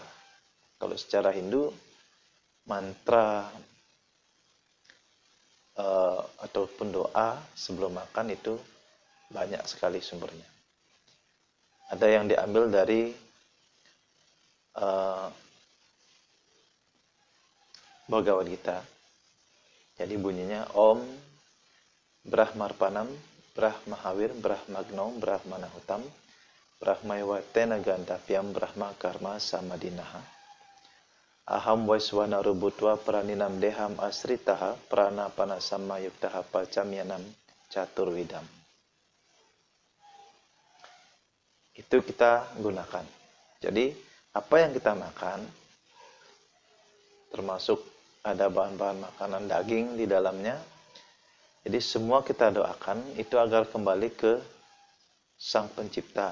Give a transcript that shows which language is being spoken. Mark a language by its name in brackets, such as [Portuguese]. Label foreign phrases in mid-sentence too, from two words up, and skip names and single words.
[Indonesian] Kalau secara Hindu, mantra ataupun doa sebelum makan itu banyak sekali sumbernya. Ada yang diambil dari Bhagavad Gita. Jadi bunyinya [Sanskrit] Om Brahmarpanam Brahmahawir Brahmagno Brahmanahutam Brahmaywatena Gandhavyam Brahma Karma Samadinaha Aham Vaiswana Rubutwa Praninam Deham Asritaha Pranapana Samayuktaha Pacamyanam Caturvidam. [Indonesian] Itu kita gunakan. Jadi apa yang kita makan, termasuk ada bahan-bahan makanan daging di dalamnya, jadi semua kita doakan itu agar kembali ke Sang Pencipta.